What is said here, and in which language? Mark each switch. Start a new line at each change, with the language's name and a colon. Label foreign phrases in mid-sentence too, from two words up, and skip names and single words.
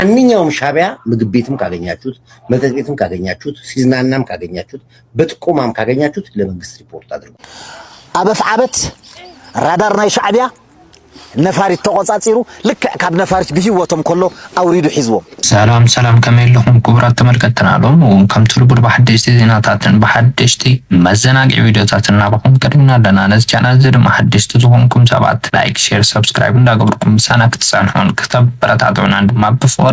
Amharic: አንኛውም ሻቢያ ምግብ ቤትም ካገኛችሁት መጠጥ ቤትም ካገኛችሁት ሲዝናናም ካገኛችሁት በጥቆማም ካገኛችሁት ለመንግስት ሪፖርት አድርጉ።
Tigrinya: አበፍ አበት ራዳር ናይ ሻዕቢያ ነፋሪት ተቆጻጽሩ ልክ ካብ ነፋሪት ብህይወቶም ከሎ አውሪዱ ሒዝቦም። ሰላም ከመይለኩም ክቡራት ተመልከተናሎም ከም ትልቡድ በሐደሽቲ ዜናታትን በሐደሽቲ መዘናግዒ ቪዲዮታትን እናባኹም ቀድምና ኣለና። ነዚ ቻናል እዚ ድማ ሓደሽቲ ዝኾንኩም ሰባት ላይክ ሼር ሰብስክራይብ እንዳገበርኩም ምሳና ክትፀንሑን ክተበረታትዑና ድማ ብፍቅሪ